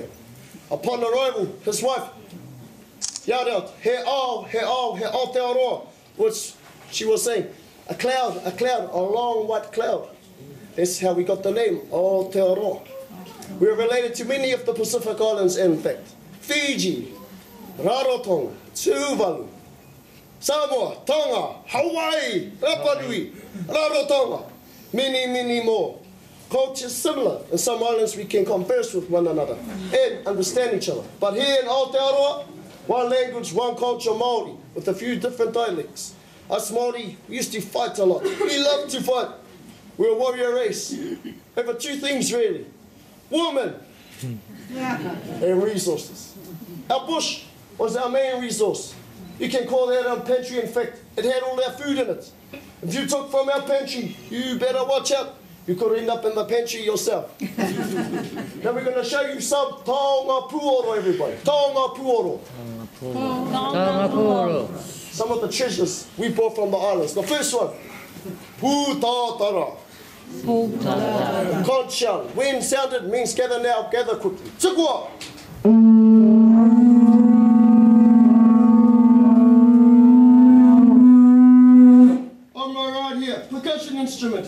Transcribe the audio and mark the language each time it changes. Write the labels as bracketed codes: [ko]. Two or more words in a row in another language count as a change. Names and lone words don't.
[en] Upon arrival, his wife yelled out, he Aotearoa, which she was saying, a cloud, a long white cloud. That's how we got the name, Aotearoa. We are related to many of the Pacific Islands, in fact. Fiji, Rarotonga, Tuvalu, Samoa, Tonga, Hawaii, Rapa Nui, Rarotonga, many more. Cultures similar. In some islands we can converse with one another and understand each other. But here in Aotearoa, one language, one culture, Maori, with a few different dialects. Us Maori, we used to fight a lot. We love to fight. We're a warrior race. Over two things really. Women and resources. Our bush was our main resource. You can call that our pantry. In fact, it had all our food in it. If you took from our pantry, you better watch out. You could end up in the pantry yourself. Now we're going to show you some [mi] taonga puoro, [en] everybody. [mi] Taonga puoro. [en] Some of the treasures we brought from the islands. The first one, putatara. Conch shell. When sounded means gather now, gather quickly. Tukua. On my right here, percussion instrument.